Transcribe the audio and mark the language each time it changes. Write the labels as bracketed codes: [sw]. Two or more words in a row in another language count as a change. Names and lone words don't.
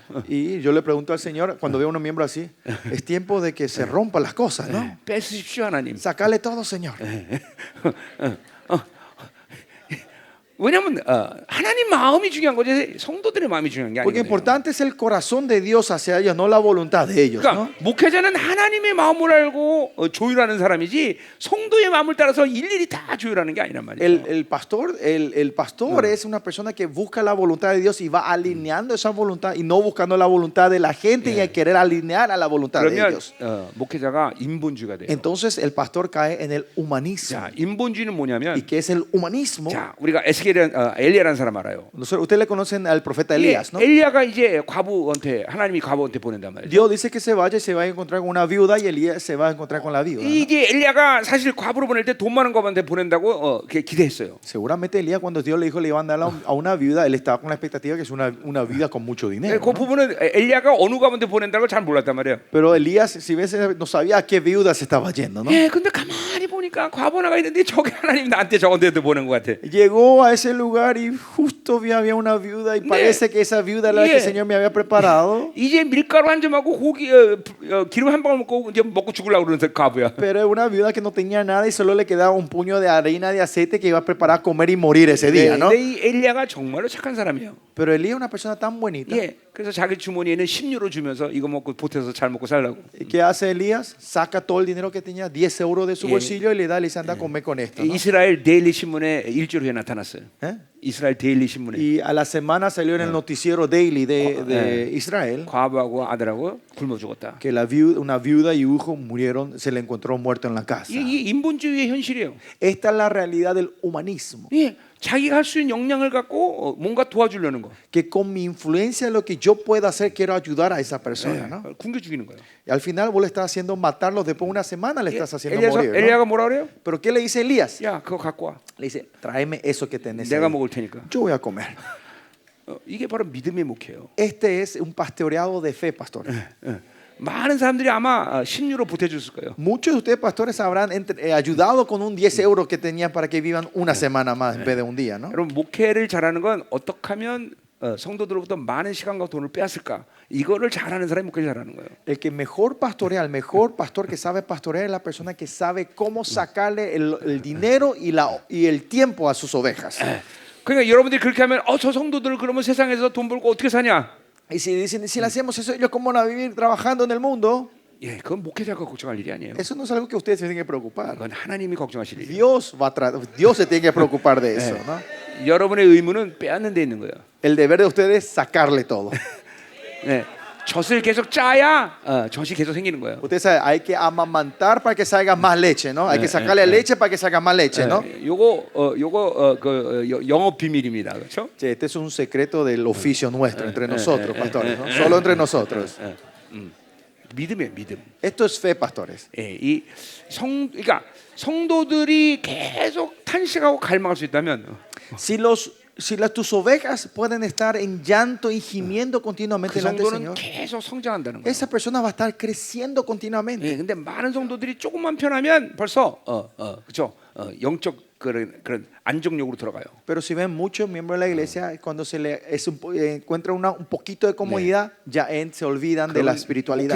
[es] Y yo le pregunto al Señor cuando veo a un miembro así, es tiempo de que se rompan las cosas, ¿no? [ko] 뺏으십시오, 하나님. [es] Sacarle todo, Señor. [ko] 왜냐하면 하나님 마음이 중요한 거지 성도들의 마음이 중요한 게 [es] Porque [ko] 아니거든요. [es] importante es el corazón de Dios hacia ellos, no la voluntad de ellos, [ko] 그러니까 [es] ¿no? [ko] 목회자는 하나님의 마음을 알고 조율하는 사람이지 성도의 마음을 따라서 일일이 다 조율하는 게 아니란 말이에요. [es] El pastor es una persona que busca la voluntad de Dios y va alineando esa voluntad y no buscando la voluntad de la gente y querer alinear a la voluntad de [ko] 그러면 [es] ellos. [ko] 목회자가 인본주의가 돼요. [es] Entonces el pastor cae en el humanismo. [ko] 자, 인본주의는 [es] ¿Y [ko] 뭐냐면 [es] qué es el humanismo? [ko] 자, 우리가 엘리야라는 사람 알아요. [es] Ustedes le conocen al profeta Elías, ¿no? [ko] 엘리야가 이제 과부한테 하나님이 과부한테 보낸단 말이에요. [es] Dios dice que se vaya y se va a encontrar con una viuda y Elías se va a encontrar con la viuda, ¿no? [ko] 이게 엘리야가 사실 과부로 보낼 때 돈 많은 과부한테 보낸다고 기대했어요. [es] Seguramente Elías cuando Dios le dijo le iban a dar a una viuda, él estaba con la expectativa que es una viuda con mucho dinero, [ko] 그 [es] ¿no? [ko] 부분은 엘리야가 어느 과부한테 보낸다는 걸 잘 몰랐단 말이에요. [es] Pero Elías, si ves, no sabía a qué viuda se estaba yendo, ¿no? [ko] 예, 근데 가만히 보니까 과부 하나가 있는데 저게 하나님 나한테 저건데도 보낸 것 같아. [es] Llegó a ese lugar y justo había una viuda y parece que esa viuda era la que el Señor me había preparado. [ko] 이제 밀가루 한 점하고 고기 기름 한 방울 먹고 이제 먹고 죽으려고 그러는 과부야. [es] Pero era una viuda que no tenía nada y solo le quedaba un puño de harina de aceite que iba a preparar a comer y morir ese día, ¿no? [ko] 근데 이 엘리야가 정말로 착한 사람이에요. [es] Pero Elías es una persona tan bonita. [ko] 예, 그래서 자기 주머니에는 10유로 주면서 이거 먹고 보태서 잘 먹고 살라고. [es] ¿Y qué hace Elías? Saca todo el dinero que tenía, 10 euros de su bolsillo y le da, le dice, anda a comer con esto, ¿no? [ko] 이스라엘 데일리 신문에 일주일 후에 나타났어요. [es] ¿Eh? [ko] 이스라엘 데일리 신문에 [es] Y a la semana salió en el noticiero daily de Israel [ko] 과부하고 아들하고 굶어 죽었다. [es] que una viuda y un hijo murieron, se le encontró muerto en la casa. [ko] 이 인본주의의 현실이에요. [es] Esta es la realidad del humanismo. [ko] 예, 자기가 할 수 있는 역량을 갖고 뭔가 도와주려는 거. [es] Que con mi influencia, lo que yo pueda hacer, quiero ayudar a esa persona, ¿no? [ko] 굶겨 죽이는 거예요. [es] Y al final vos le estás haciendo matarlos, después de una semana le estás haciendo morir, ¿no? [ko] 엘리야가 뭐라 그래요? [es] Pero ¿qué le dice Elías? [ko] 야, 그거 갖고 와. [es] Le dice, tráeme eso que tenés [ko] 내가 [es] ahí. [ko] 먹을 테니까. [es] Yo voy a comer. [ko] 이게 바로 믿음의 목회예요. [es] Este es un pastoreado de fe, pastor. [ko] 많은 사람들이 아마 10유로 보태줬을 거예요. [es] Muchos de ustedes, pastores, habrán ayudado con un 10 euros que tenían para que vivan una semana más en vez de un día, ¿no? [ko] 여러분 목회를 잘하는 건 어떻게 하면 성도들로부터 많은 시간과 돈을 빼앗을까? 이거를 잘하는 사람이 목회를 잘하는 거예요. [es] El que mejor pastorea, el mejor pastor que sabe pastorear es la persona que sabe cómo sacarle el dinero y el tiempo a sus ovejas. [ko] 그러니까 여러분들이 그렇게 하면 저 성도들을 그러면 세상에서 돈 벌고 어떻게 사냐? [es] Y si dicen, si le hacemos eso, ellos cómo van a vivir trabajando en el mundo, [ko] 예, 그건 목회자가 걱정할 일이 아니에요. [es] eso no es algo que ustedes se tienen que preocupar. [ko] 그건 하나님이 걱정하실 일이에요. [es] Dios se tiene que preocupar de eso, ¿no? [ko] 여러분의 의무는 빼앗는 데 있는 거예요. [es] El deber de ustedes es sacarle todo. [ko] 네, 젖을 계속 짜야 젖이 계속 생기는 거예요. [es] Ustedes saben, hay que amamantar para que salga más leche, ¿no? Hay que sacarle leche para que salga más leche, ¿no? [ko] 요거 영업 비밀입니다, 그렇죠? [es] Che, este es un secreto del oficio nuestro entre nosotros, pastores, ¿no? Solo entre nosotros. [ko] 믿음이에요, 믿음. [es] Esto es fe, pastores. [ko] 예, 그러니까 성도들이 계속 탄식하고 갈망할 수 있다면 [es] tus ovejas pueden estar en llanto y gimiendo [ko] 그 [es] continuamente delante del [ko] 성도는 [es] Señor, [ko] 계속 성장한다는 거예요. [es] esa persona va a estar creciendo continuamente. [ko] 예, 근데 많은 성도들이 조금만 편하면 벌써 그렇죠? 영적 그런 안정욕으로 들어가요. [es] Pero si ven muchos miembros de la iglesia, cuando encuentra un poquito de comodidad, ya se olvidan de la espiritualidad.